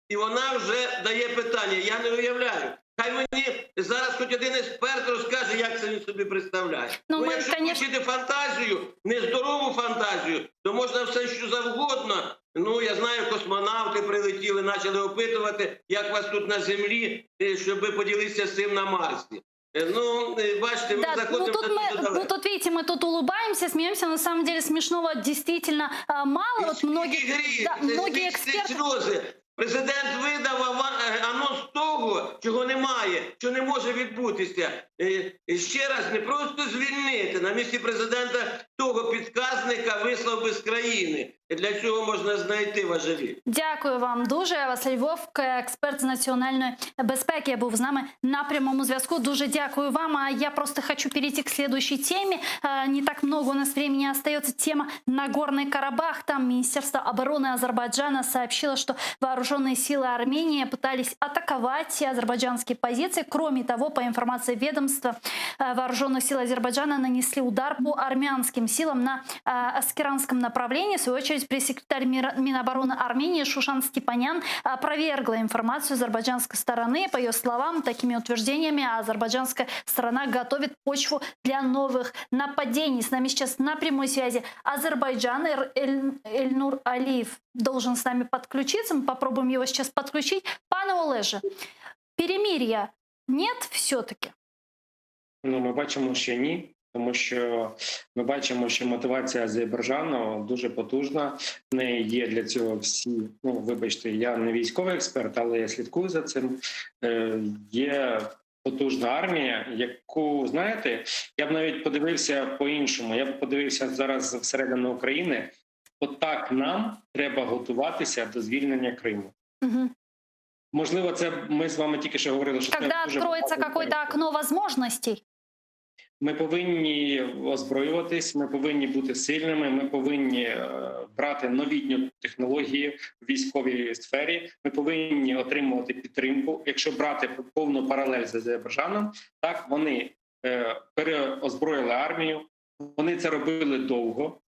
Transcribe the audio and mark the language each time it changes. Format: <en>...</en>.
<uk>І вона вже дає питання. Я не уявляю. Хай мені зараз хоч один експерт розкаже, як це він собі представляє. Якщо включити фантазію, нездорову фантазію, то можна все, що завгодно. Я знаю, космонавти прилетіли, почали опитувати, як вас тут на Землі, щоб ви поділитися з цим на Марсі. Бачите,</uk> <ru>мы заходим тут, видите, мы тут улыбаемся, смеемся, на самом деле смешного действительно мало. Вот многие эксперты...</ru> <uk>Президент видав анонс того, чого немає, що не може відбутися. Ще раз, не просто звільнити. На місці президента того підказника вислав би з країни. Для цього можна знайти важелі. Дякую вам дуже. Василь Вовк, експерт з національної безпеки, був з нами на прямому зв'язку. Дуже дякую вам.</uk> <ru>А я просто хочу перейти к следующей теме. Не так много у нас времени остается. Тема Нагорный Карабах. Там Министерство обороны Азербайджана сообщило, что вооруженные силы Армении пытались атаковать азербайджанские позиции. Кроме того, по информации ведомства, вооруженных сил Азербайджана нанесли удар по армянским силам на Аскеранском направлении. В свою очередь, пресс-секретарь Минобороны Армении Шушан Степанян опровергла информацию азербайджанской стороны. По ее словам, такими утверждениями азербайджанская сторона готовит почву для новых нападений. С нами сейчас на прямой связи Азербайджан. Эльнур Алиев должен с нами подключиться. Мы попробуем его сейчас подключить. Пане Олеже, перемирия нет все-таки?</ru> <uk>Ми бачимо, що ні. Тому що ми бачимо, що мотивація Азербайджану дуже потужна. В неї є для цього всі, вибачте, я не військовий експерт, але я слідкую за цим. Є потужна армія, яку, знаєте, я б навіть подивився по-іншому. Я б подивився зараз всередину України. Отак нам треба готуватися до звільнення Криму. Угу. Можливо, це ми з вами тільки що говорили, що</uk> <ru>Когда откроется какое-то окно возможностей?</ru> <uk>Ми повинні озброюватись, ми повинні бути сильними, ми повинні брати новітню технології в військовій сфері, ми повинні отримувати підтримку. Якщо брати повну паралель з Азербайджаном, так, вони переозброїли армію, вони це робили довго.</uk>